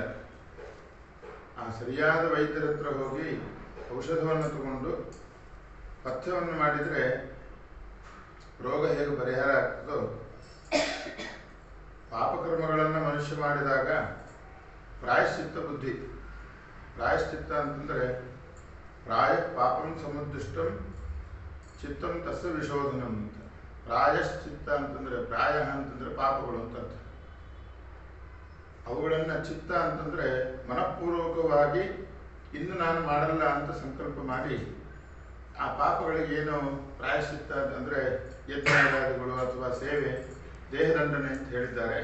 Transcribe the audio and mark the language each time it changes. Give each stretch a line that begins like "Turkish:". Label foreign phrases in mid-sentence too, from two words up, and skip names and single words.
Kannada: ಆ ಸರಿಯಾದ ವೈದ್ಯರ ಹತ್ರ ಹೋಗಿ ಔಷಧವನ್ನು ತಗೊಂಡು ಪಥ್ಯವನ್ನು ಮಾಡಿದರೆ ರೋಗ ಹೇಗೆ ಪರಿಹಾರ ಆಗ್ತದೋ, ಪಾಪಕರ್ಮಗಳನ್ನು ಮನುಷ್ಯ ಮಾಡಿದಾಗ ಪ್ರಾಯಶ್ಚಿತ್ತ ಬುದ್ಧಿ. ಪ್ರಾಯಶ್ಚಿತ್ತ ಅಂತಂದರೆ
Sanskrit: ಪ್ರಾಯ ಪಾಪಂ ಸಮುದ್ದಿಷ್ಟಂ ಚಿತ್ತಂ ತಸ್ಯ ವಿಶೋಧನಂ ಅಂತ.
Kannada: ಪ್ರಾಯಶ್ಚಿತ್ತ ಅಂತಂದರೆ ಪ್ರಾಯ ಅಂತಂದರೆ ಪಾಪಗಳು ಅಂತ ಅರ್ಥ. ಅವುಗಳನ್ನು ಚಿತ್ತ ಅಂತಂದರೆ ಮನಃಪೂರ್ವಕವಾಗಿ ಇನ್ನು ನಾನು ಮಾಡಲ್ಲ ಅಂತ ಸಂಕಲ್ಪ ಮಾಡಿ ಆ ಪಾಪಗಳಿಗೆ ಏನು ಪ್ರಾಯಶ್ಚಿತ್ತ ಅಂತಂದರೆ ಯಜ್ಞಾದಿಗಳು ಅಥವಾ ಸೇವೆ, ದೇಹದಂಡನೆ ಅಂತ ಹೇಳಿದ್ದಾರೆ.